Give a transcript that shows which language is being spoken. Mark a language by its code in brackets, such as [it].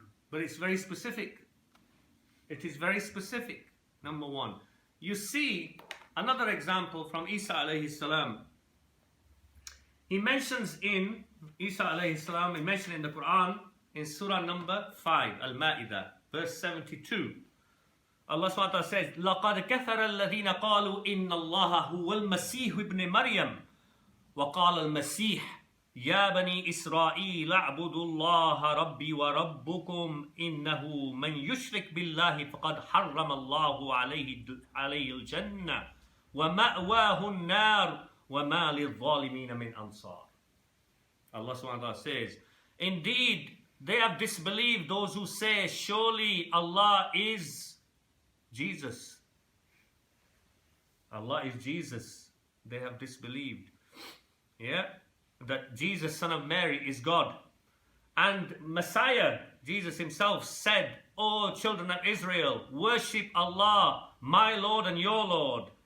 [en] But it's very specific. It is very specific, number one. You see another example from Isa alayhi salam. He mentions in Isa alayhi salam, he mentioned in the Quran, in surah number 5, Al-Ma'idah, verse 72. Allah subhanahu wa ta'ala says, [ar] لَقَدْ كَفَرَ الَّذِينَ قَالُوا إِنَّ اللَّهَ هُوَ الْمَسِيحُ ابْنِ مَرْيَمَ وَقَالَ الْمَسِيحُ يَا بَنِي إِسْرَائِيلَ اعْبُدُوا اللَّهَ رَبِّي وَرَبُّكُمْ إِنَّهُ مَنْ يُشْرِكْ بِاللَّهِ فَقَدْ حَرَّمَ اللَّهُ عَلَيْهِ الْجَنَّةَ وَمَأْوَاهُ النَّارُ وَمَا لِلظَّالِمِينَ مِنْ أَنصَارٍ. [en] Allah subhanahu wa ta'ala says, indeed, they have disbelieved those who say, surely Allah is Jesus. Allah is Jesus. They have disbelieved. Yeah? That Jesus, son of Mary, is God. And Messiah, Jesus himself, said, O children of Israel, worship Allah, my Lord and your Lord.